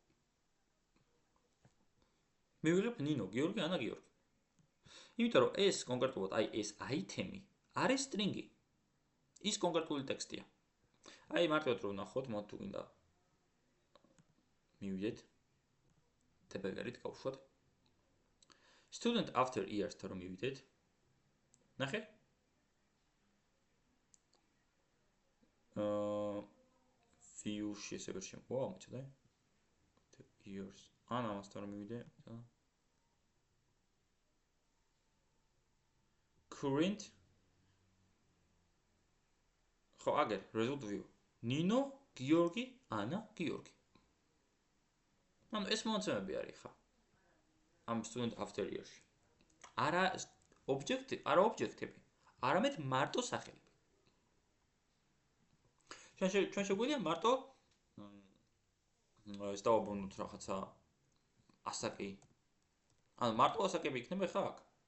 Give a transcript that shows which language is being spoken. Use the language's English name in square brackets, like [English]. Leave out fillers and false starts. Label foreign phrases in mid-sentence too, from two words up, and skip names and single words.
[Georgian] მივიღებ ნინო, გიორგი, ანა, გიორგი. იმიტომ რომ ეს კონკრეტულად აი ეს აიტემი არის string-ი. ის კონკრეტული ტექსტია. აი მარტივად რო ვნახოთ, მოდი თუ გინდა მივიდეთ დებელერით გავუშვათ. [English] Student after years- [Georgian] თან რომ მივიდეთ. ნახე? view-ში ესე ვერ შემოვა, მოწოდე. years. ან ამასთან რომ მივიდე. [English] current [Georgian] ხო, აგერ [English] result view. [Georgian] ნინო, გიორგი, ანა, გიორგი. ანუ ეს მონაცემები არის ხა. ამ [English] student after years- [Georgian] ში. არა ობიექტები, არამედ მარტო სახელები. ჩვენ შეგვიძლია მარტო ეს დავაბრუნოთ რაღაცა ასაკი. ანუ მარტო ასაკები იქნება ხა აქ.